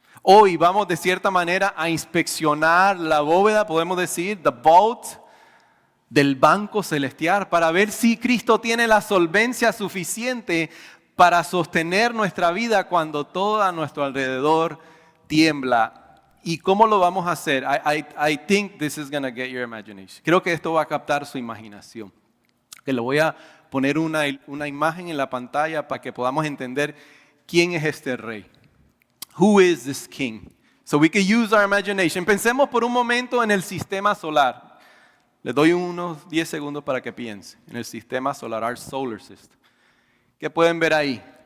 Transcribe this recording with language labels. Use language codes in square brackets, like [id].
[es] Hoy vamos de cierta manera a inspeccionar la bóveda, podemos decir, [en] the vault [es] del banco celestial, para ver si Cristo tiene la solvencia suficiente para sostener nuestra vida cuando todo a nuestro alrededor tiembla. ¿Y cómo lo vamos a hacer? [en] I think this is going to get your imagination. [es] Creo que esto va a captar su imaginación. Que le voy a poner una imagen en la pantalla para que podamos entender quién es este rey. [en] Who is this king? So we can use our imagination. [es] Pensemos por un momento en el sistema solar. Les doy unos 10 segundos para que piensen en el sistema solar, [en] our solar system. [es] ¿Qué pueden ver ahí?